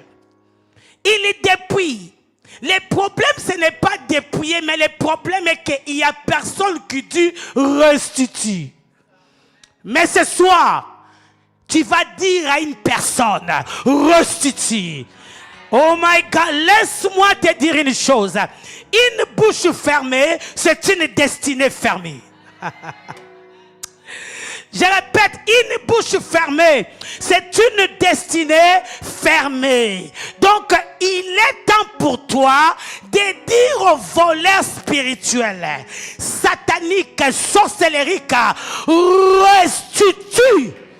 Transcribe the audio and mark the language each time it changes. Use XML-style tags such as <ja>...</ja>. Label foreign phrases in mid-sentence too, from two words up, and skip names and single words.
<fr>Il les dépouille. Le problème, ce n'est pas dépouiller, mais le problème est qu'il n'y a personne qui dit restitue. Mais ce soir, tu vas dire à une personne, restitue.</fr> <en>Oh my God,</en> <fr>laisse-moi te dire une chose. Une bouche fermée, c'est une destinée fermée. Je répète, une bouche fermée, c'est une destinée fermée. Donc, il est temps pour toi de dire aux voleurs spirituels, sataniques, sorcelleriques, restitue.</fr>